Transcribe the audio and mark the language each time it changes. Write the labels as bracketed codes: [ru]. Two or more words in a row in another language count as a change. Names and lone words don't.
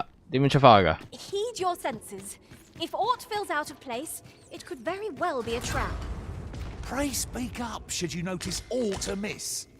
[yue] 點樣出返去㗎？ [en] Heed your senses. If aught feels out of place, it could very well be a trap. Pray speak up should you notice aught amiss.